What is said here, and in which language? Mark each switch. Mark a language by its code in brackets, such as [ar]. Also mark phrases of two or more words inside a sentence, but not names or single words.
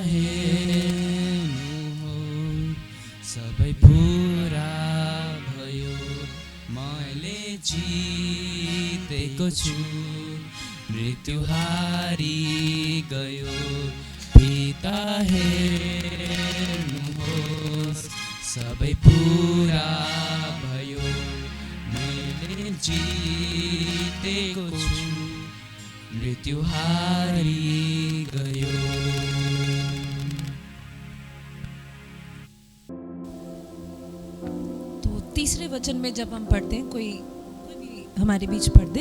[ne] हेर्नु सबै पुरा भयो मैले जितेको छु मृत्यु हारी गयो पिता हेर्नुहोस् सबै पुरा भयो मैले जितेको छु मृत्यु हारी गयो। [hi] तो तीसरे वचन में जब हम पढ़ते हैं कोई हमारे बीच पढ़ दे।